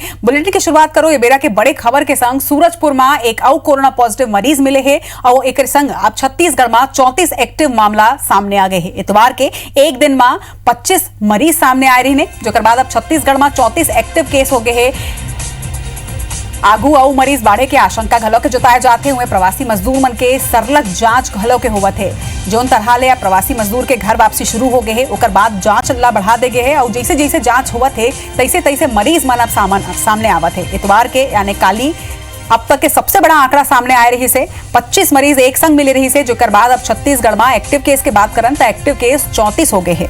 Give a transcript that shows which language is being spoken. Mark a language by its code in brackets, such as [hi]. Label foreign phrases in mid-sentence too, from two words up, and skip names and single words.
[hne] बुलेटिन की शुरुआत करो ये बेरा के बड़े खबर के संग सूरजपुर में एक और कोरोना पॉजिटिव मरीज मिले है और एक संग अब छत्तीसगढ़ में 34 एक्टिव मामला सामने आ गए हैं। इतवार के एक दिन में 25 मरीज सामने आए रहे जो बाद अब छत्तीसगढ़ में 34 एक्टिव केस हो गए हैं। आगू और मरीज बाढ़े के आशंका घलो के जताए जाते हुए प्रवासी मजदूर मन के सरलग जांच घलो के होवत है। जोन तरह ले प्रवासी मजदूर के घर वापसी शुरू हो गए है ओकर बाद जांच अल्लाह बढ़ा दे गए है और जैसे जैसे जांच होवत है तैसे तैसे मरीज मन अब सामने आवत है। इतवार के यानी काली अब तक के सबसे बड़ा आंकड़ा सामने आए रही से 25 मरीज एक संग मिले रही से जो कर बाद अब छत्तीसगढ़ में एक्टिव केस के बात करन तो एक्टिव केस 34 हो गए है।